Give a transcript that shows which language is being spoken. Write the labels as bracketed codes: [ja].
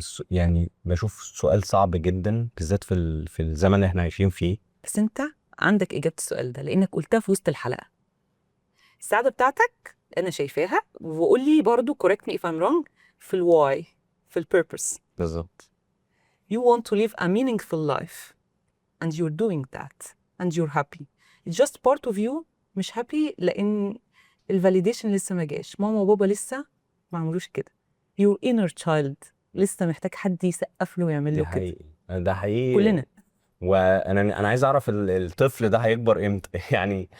[ar] يعني بشوف سؤال صعب جدا بالذات في الزمن اللي احنا عايشين فيه. بس انت عندك اجابه السؤال ده لانك قلتها في وسط الحلقه. السعاده بتاعتك انا شايفاها، وقول لي برضو [en] correct me if I'm wrong، [ar] في الواي، في البيربس. بالظبط. [en] You want to live a meaningful life and you're doing that and you're happy. It's just part of you [ar] مش happy لان الفاليديشن لسه ما جاش، ماما وبابا لسه ما عملوش كده. [en] your inner child [ar] لسه محتاج حد يسقف له ويعمل له كده. حقيقي. ده حقيقي كلنا. وانا عايز اعرف الطفل ده هيكبر امتى يعني